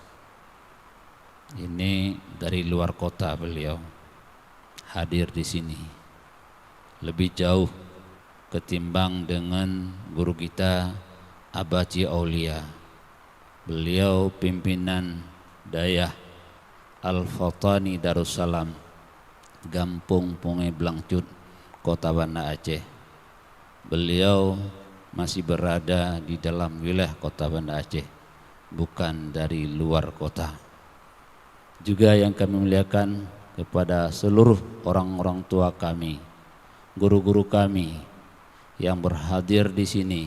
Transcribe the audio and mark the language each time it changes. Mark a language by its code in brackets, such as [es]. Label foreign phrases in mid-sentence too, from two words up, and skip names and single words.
[id] Ini dari luar kota beliau hadir di sini, lebih jauh ketimbang dengan guru kita Abaci Aulia. Beliau pimpinan Dayah Al-Fatani Darussalam, Gampung Pungai Blangcut, Kota Banda Aceh. Beliau masih berada di dalam wilayah Kota Banda Aceh, bukan dari luar kota. Juga yang kami muliakan kepada seluruh orang-orang tua kami, guru-guru kami yang berhadir di sini.